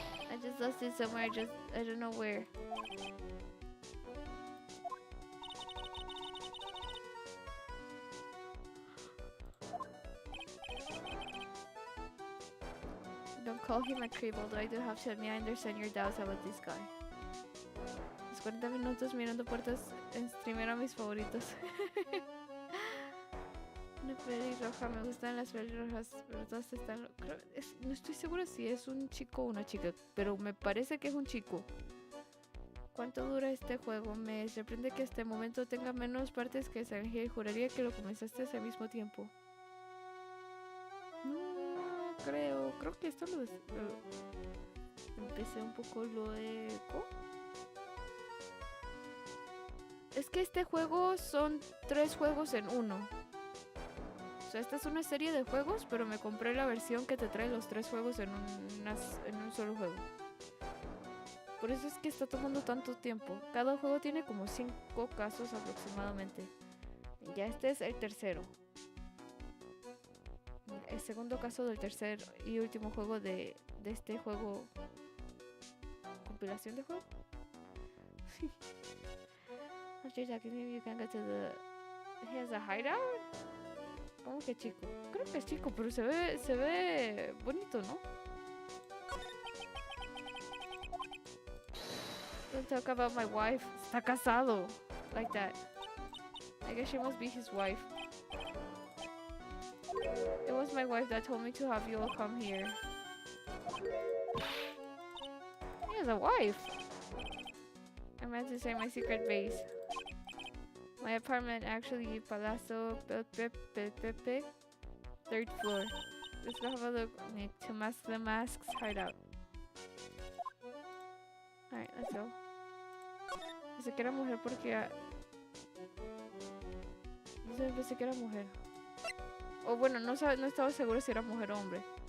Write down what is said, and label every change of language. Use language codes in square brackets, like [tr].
[en] I just lost it somewhere, I don't know where. Don't call him a creep, although I do have to admit I understand your doubts about this guy. [es] Los 40 minutos mirando puertas en streamer a mis favoritos. Una pelirroja, me gustan las pelirrojas, pero todas están... no estoy segura si es un chico o una chica, pero me parece que es un chico. ¿Cuánto dura este juego? Me sorprende que hasta el momento tenga menos partes que Silent Hill. Juraría que lo comenzaste al mismo tiempo. No creo que esto lo empecé un poco luego. Es que este juego son 3 juegos en uno. O sea, esta es una serie de juegos, pero me compré la versión que te trae los 3 juegos en un solo juego. Por eso es que está tomando tanto tiempo. Cada juego tiene como 5 casos aproximadamente. Ya este es el tercero. El segundo caso del tercer y último juego de este juego. ¿Compilación de juego? [en] After talking to him, you can go to the... He has a hideout? [es] ¿Cómo que chico? Creo que es chico, pero se ve bonito, ¿no? [en] Don't talk about my wife. [es] Está casado. [en] Like that. I guess she must be his wife. It was my wife that told me to have you all come here. He has a wife. I meant to say my secret base. My apartment, actually, Palazzo Pepe, 3rd floor. Let's go have a look, Nick, to mask the masks hideout. Alright, let's go. [es] Pensé que era mujer porque... Yo pensé que era mujer. O bueno, no estaba seguro si era mujer o hombre.